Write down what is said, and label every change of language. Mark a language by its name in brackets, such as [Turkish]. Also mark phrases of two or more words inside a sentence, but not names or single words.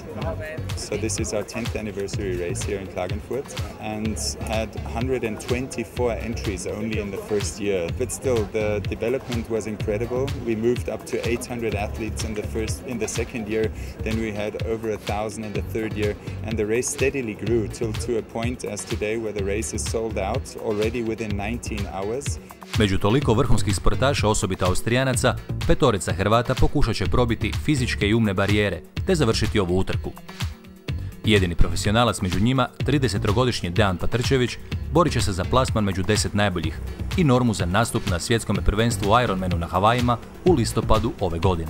[English] So this is our 10th anniversary race here in Klagenfurt and had 124 entries only in the first year. But still, the development was incredible. We moved up to 800 athletes in the second year. Then we had over 1,000 in the third year, and the race steadily grew till to a point as today where the race is sold out already within 19 hours. [Croatian] Među toliko vrhunskih sportaša, osobito Austrijanaca, petorica Hrvata pokušat će probiti fizičke i umne barijere te završiti ovu utrku. Jedini profesionalac među njima, 30-godišnji Dejan Patrčević, borit će se za plasman među 10 najboljih i normu za nastup na svjetskom prvenstvu u Ironmanu na Havajima u listopadu ove godine.